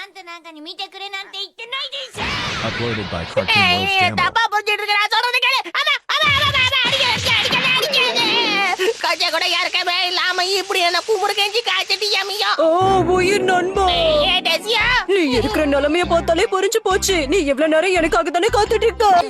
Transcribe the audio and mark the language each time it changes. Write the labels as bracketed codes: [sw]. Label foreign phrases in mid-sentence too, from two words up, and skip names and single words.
[ja] なんかに見てくれなんて言ってないでしょ。 [en] Uploaded by Cartoon World Stammer. [ta] தப்பா புரிஞ்சிட்டு இருக்க நான் சொல்றது கேளு. கொஞ்சம் கூட யாருக்கவே இல்லாம இப்படி என்ன கும்பிடு கெஞ்சி காய்ச்சிட்டு யமியோ. ஓ உயிர் நண்பா, ஏ டெசியா, நீ இருக்கிற நிலைமைய பார்த்தாலே புரிஞ்சு போச்சு. நீ எவ்வளவு நேரம் எனக்காக தானே காத்துட்டு இருக்க.